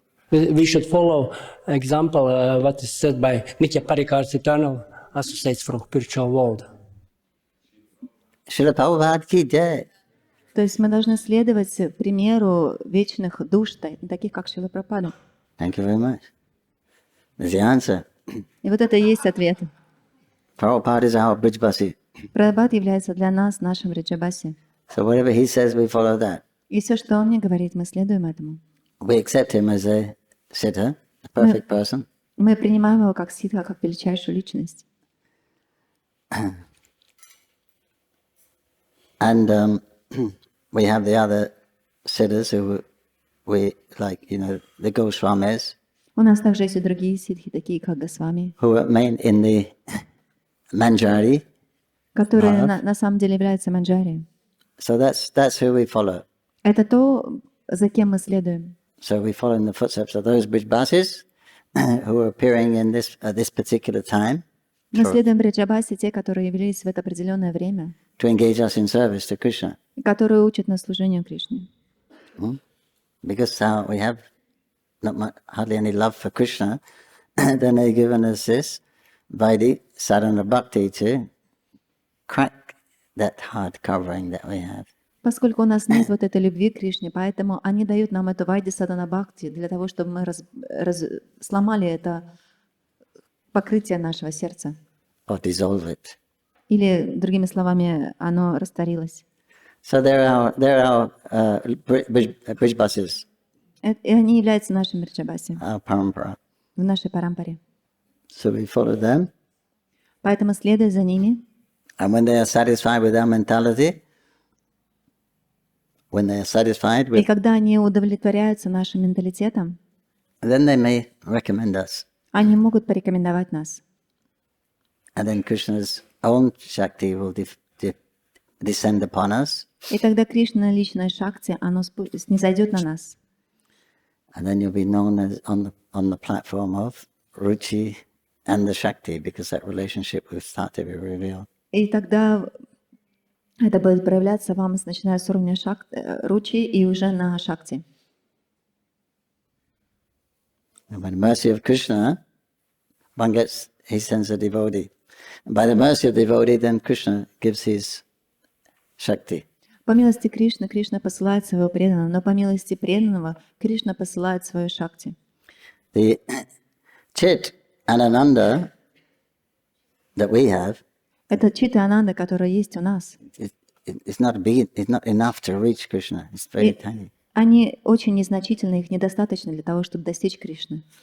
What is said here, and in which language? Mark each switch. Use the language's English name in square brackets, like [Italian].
[English] We should follow example what is said by Nitya Parikar's eternal associates from spiritual world. [Hindi] Srila Prabhupada ki jai. [Russian] То есть мы должны следовать примеру вечных душ, таких как Шрила Прабхупада. [English] Thank you very much. There's the answer. [Russian] И вот это и есть ответ. [English] Prabhupada is our Brijbasi. [Russian] Прабхупад является для нас нашим Бриджабаси. [English] So whatever he says, we follow that. [Russian] И все, что он мне говорит, мы следуем этому. [English] We accept him as a siddha, a perfect person. [Russian] Мы принимаем его как сидха, как величайшую личность. [English] And we have the other siddhas who we like, the Goswamis. [Russian] У нас также есть и другие сидхи, такие как Госвами, [English] Who are main in the Manjari. [Russian] которые на самом деле являются манджари. [English] So that's who we follow. [Russian] Это то, за кем мы следуем. [English] So we follow in the footsteps of those Brijbasis who are appearing in this this particular time [Russian] Мы следуем Бриджабасе, те, которые явились в это определенное время, [English] to engage us in service to Krishna. [Russian] которые учат нас служению Кришне. [English] Because we have hardly any love for Krishna, then they've given us this Vaidhi sadhana bhakti to crack that hard covering that we have. [Russian] Поскольку у нас нет вот этой любви к Кришне, поэтому они дают нам эту вайди садана бхакти для того, чтобы мы сломали это покрытие нашего сердца. [English] Or dissolve it. [Russian] Или, другими словами, оно растворилось. [English] So they're our Brijbasis, [Russian] И они являются нашим Бриджабаси [English] our parampara. [Russian] в нашей парампаре. [English] So we follow them, [Russian] Поэтому, следуя за ними, [English] and when they are satisfied with our mentality, [Russian] и когда они удовлетворяются нашим менталитетом, [English] then they may recommend us. [Russian] они могут порекомендовать нас. [English] And then Krishna's own Shakti will descend upon us. [Russian] И тогда Кришна, личная Шакти, оно снизойдет на нас. [English] And then you'll be known as on the platform of Ruchi and the Shakti, because that relationship will start to be revealed. [Russian] И тогда это будет проявляться вам, начиная с уровня Ручи и уже на Шакти. [English] And by the mercy of Krishna, he sends a devotee. And by the mercy of the devotee, then Krishna gives his Shakti. [Russian] По милости Кришны, Кришна посылает своего преданного, но по милости преданного Кришна посылает свою Шакти. [English] The Chit and Ananda that we have, [Russian] это Чита Ананда, которая есть у нас. [English] It's not enough to reach Krishna. It's very tiny. [Russian] Они очень незначительны, их недостаточно для того, чтобы достичь Кришны.